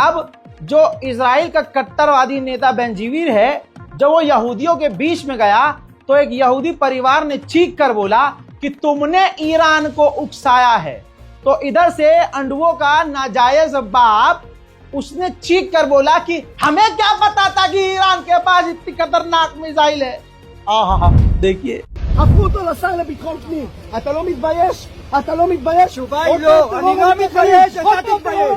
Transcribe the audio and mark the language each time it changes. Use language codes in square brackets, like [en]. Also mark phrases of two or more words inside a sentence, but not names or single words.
[hi] अब जो इजराइल का कट्टरवादी नेता बेंजीवीर है, जब वो यहूदियों के बीच में गया तो एक यहूदी परिवार ने चीख कर बोला कि तुमने ईरान को उकसाया है। तो इधर से अंडुओं का नाजायज बाप उसने चीख कर बोला कि हमें क्या पता था कि ईरान के पास इतनी खतरनाक मिसाइल है। देखिए, [he] הפכו אותו לשר לביטחון פנים. אתה לא מתבייש? אתה לא מתבייש? התשובה היא לא, אני לא מתבייש, אתה תתבייש.